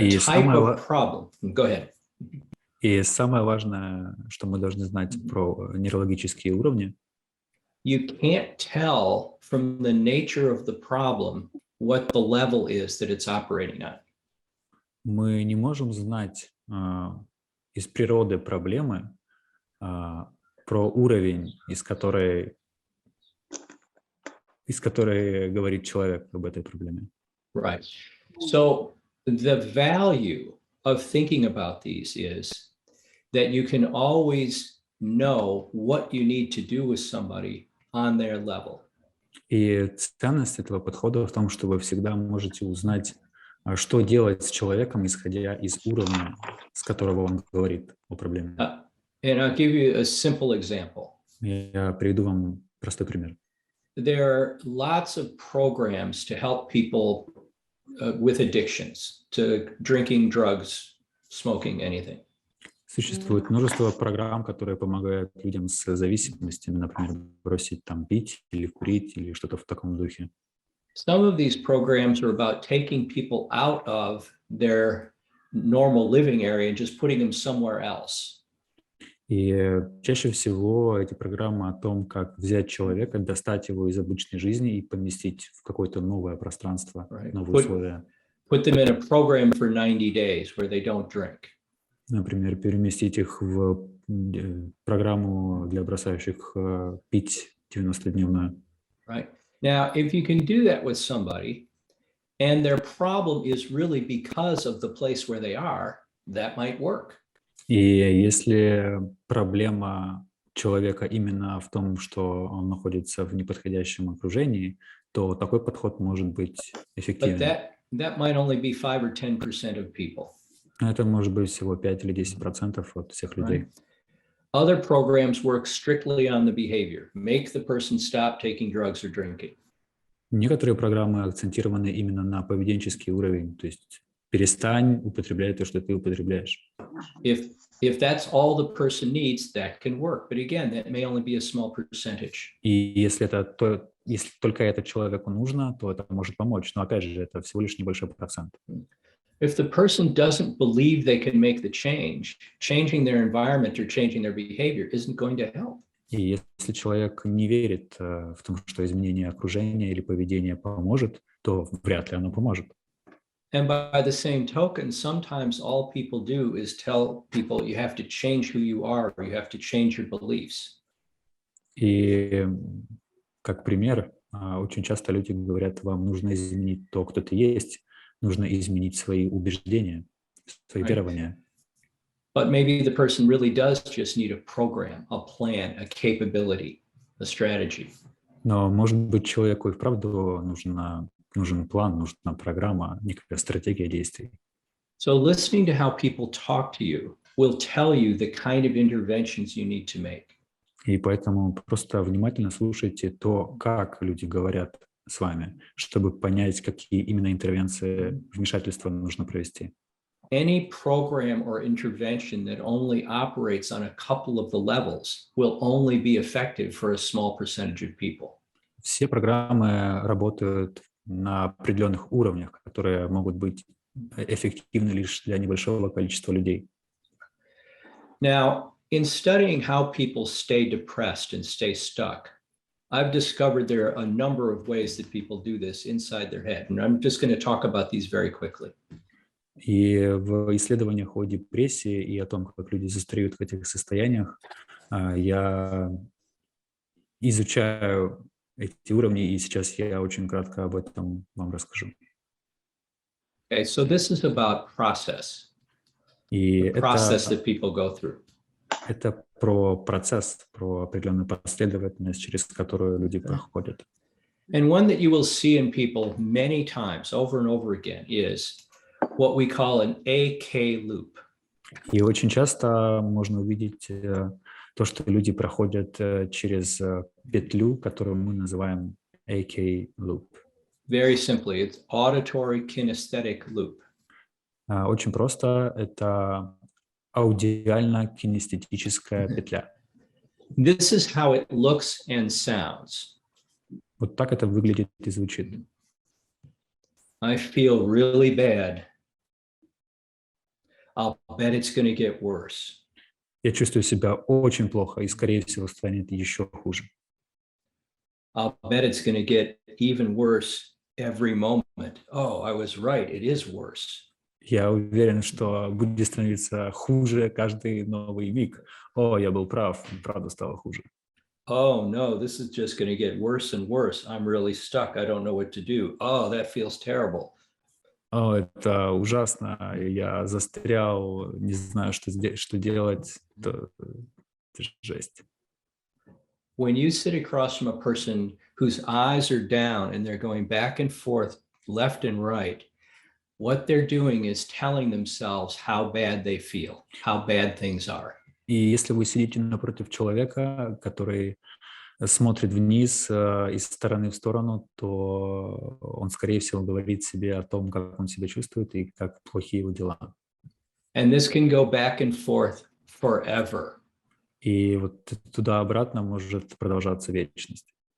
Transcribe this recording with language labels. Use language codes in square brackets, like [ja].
[ru] И [en] type [ru] самое [en] of problem. Go ahead. [ru] И самое важное, что мы должны знать про нейрологические уровни, [en] You can't tell from the nature of the problem what the level is that it's operating on. [ru] мы не можем знать из природы проблемы про уровень, из которой говорит человек об этой проблеме. [en] Right. So the value of thinking about these is that you can always know what you need to do with somebody on their level. [ru] И ценность этого подхода в том, что вы всегда можете узнать, что делать с человеком, исходя из уровня, с которого он говорит о проблеме. [en] And I'll give you a simple example. [ru] Я приведу вам простой пример. [en] There are lots of programs to help people with addictions, to drinking, drugs, smoking, anything. [ru] Существует множество программ, которые помогают людям с зависимостями, например, бросить там пить или курить или что-то в таком духе. [en] Some of these programs are about taking people out of their normal living area and just putting them somewhere else. [ru] И чаще всего эти программы о том, как взять человека, достать его из обычной жизни и поместить в какое-то новое пространство, [en] Right. [ru] новые условия. [en] Put them in a program for 90 days where they don't drink. [ru] Например, переместить их в программу для бросающих пить 90-дневную. [en] Right. Now, if you can do that with somebody and their problem is really because of the place where they are, that might work. [ru] И если проблема человека именно в том, что он находится в неподходящем окружении, то такой подход может быть [en] But [ru] эффективен. [en] that might only be 5 or 10% of people. [ru] Но это может быть всего 5 или 10% от всех людей. [en] Right. Other programs work strictly on the behavior, make the person stop taking drugs or drinking. [ru] Некоторые программы акцентированы именно на поведенческий уровень, то есть перестань употреблять то, что ты употребляешь. [en] If that's all the person needs, that can work. But again, that may only be a small percentage. [ru] И если только это человеку нужно, то это может помочь. Но опять же, это всего лишь небольшой процент. [en] If the person doesn't believe they can make the change, changing their environment or changing their behavior isn't going to help. [ru] И если человек не верит в том, что изменение окружения или поведения поможет, то вряд ли оно поможет. [en] And by the same token, sometimes all people do is tell people you have to change who you are, or you have to change your beliefs. [ru] И как пример, очень часто люди говорят, вам нужно изменить то, кто ты есть, нужно изменить свои убеждения, свои [en] Right. [ru] верования. [en] But maybe the person really does just need a program, a plan, a capability, a strategy. [ru] Но, может быть, человеку и вправду нужен план, нужна программа, некая стратегия действий. [en] So listening to how people talk to you will tell you the kind of interventions you need to make. [ru] И поэтому просто внимательно слушайте то, как люди говорят с вами, чтобы понять, какие именно интервенции, вмешательства нужно провести. [en] Any program or intervention that only operates on a couple of the levels will only be effective for a small percentage of people. [ru] Все программы работают на определенных уровнях, которые могут быть эффективны лишь для небольшого количества людей. [en] Now, in studying how people stay depressed and stay stuck, I've discovered there are a number of ways that people do this inside their head. And I'm just going to talk about these very quickly. [ru] И в исследованиях о депрессии и о том, как люди застреют в этих состояниях, я изучаю эти уровни, и сейчас я очень кратко об этом вам расскажу. [en] Okay, so this is about process, [ru] И [en] the process that people go through. [ru] это про процесс, про определенную последовательность, через которую люди проходят. [en] And one that you will see in people many times over and over again is what we call an AK loop. [ru] И очень часто можно увидеть то, что люди проходят через петлю, которую мы называем AK loop. [en] Very simply, it's auditory kinesthetic loop. [ru] Очень просто, это аудиально-кинестетическая петля. [en] This is how it looks and sounds. [ru] Вот так это выглядит и звучит. [en] I feel really bad. I'll bet it's going to get worse. [ru] Я чувствую себя очень плохо и, скорее всего, станет еще хуже. [en] I'll bet it's going to get even worse every moment. Oh, I was right. It is worse. [ru] Я уверен, что будет становиться хуже каждый новый миг. О, я был прав, правда стало хуже. [en] Oh, no, this is just going to get worse and worse. I'm really stuck. I don't know what to do. Oh, that feels terrible. [ru] О, это ужасно. Я застрял, не знаю, что делать. Это жесть. [en] When you sit across from a person whose eyes are down and they're going back and forth, left and right, what they're doing is telling themselves how bad they feel, how bad things are. [ru] И если вы сидите напротив человека, который смотрит вниз из стороны в сторону, то он, скорее всего, говорит себе о том, как он себя чувствует и как плохие его дела. [en] And this can go back and forth forever. [ru] И вот туда-обратно может продолжаться вечность.